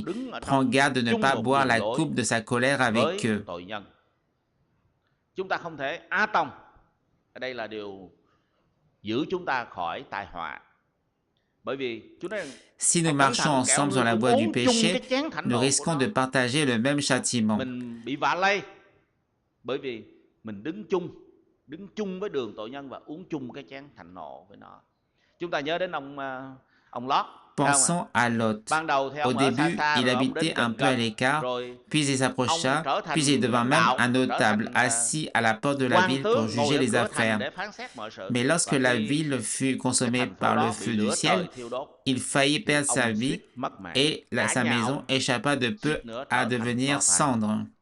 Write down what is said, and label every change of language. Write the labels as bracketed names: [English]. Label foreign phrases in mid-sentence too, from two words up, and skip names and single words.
[French] Prends garde de ne pas boire la coupe de sa colère avec eux. Si nous marchons ensemble sur la voie du péché, nous risquons de partager le même châtiment. [Vietnamese] Đứng chung với đường tội nhân và uống chung cái chén thạnh nộ với nó. Chúng ta nhớ đến ông Lót. [French] Pensons à Lot. Au début, il habitait un peu à l'écart, puis il s'approcha, puis il devint même un notable, assis à la porte de la ville pour juger les affaires. Mais lorsque la ville fut consommée par le feu du ciel, il faillit perdre sa vie et sa maison échappa de peu à devenir cendre.